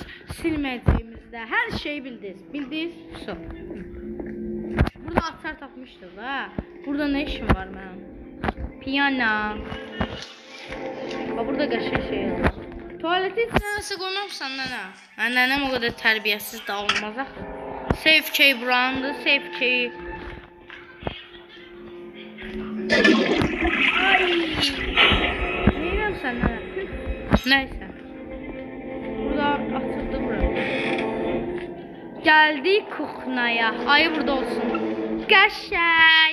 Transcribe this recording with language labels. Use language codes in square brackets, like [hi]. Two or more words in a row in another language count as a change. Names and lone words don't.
[az] Silməyəcəyimizi də hər şeyi bildiniz. So. Burada açar tapmışdıq da. Burada nə işim var mənim? Piyano. Burada qəşəng şey var. Tuvaleti içinə qoymamsan nənə. Nənəm o qədər tərbiyəsiz də olmaz axı. [en] Safe key [az] burandı, [en] safe key. [az] Ay. Neyəm sən nənə? Nəysə. Burada açıldı bura. Gəldik kuxnaya. Ayı burada olsun. Qəşəng.